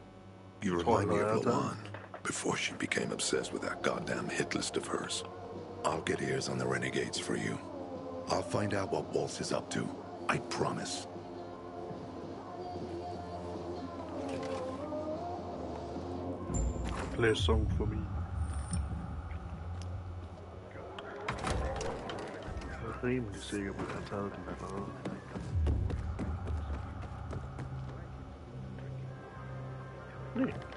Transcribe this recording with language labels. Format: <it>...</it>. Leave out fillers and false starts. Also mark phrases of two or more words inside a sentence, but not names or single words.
<en>You remind me of Lawan before she became obsessed with that goddamn hit list of hers. I'll get ears on the renegades for you. I'll find out what Waltz is up to. I promise. Play a song for me.</en> <da>Jeg er rimelig sikker på, at jeg har taget den allerede. Nej.</da>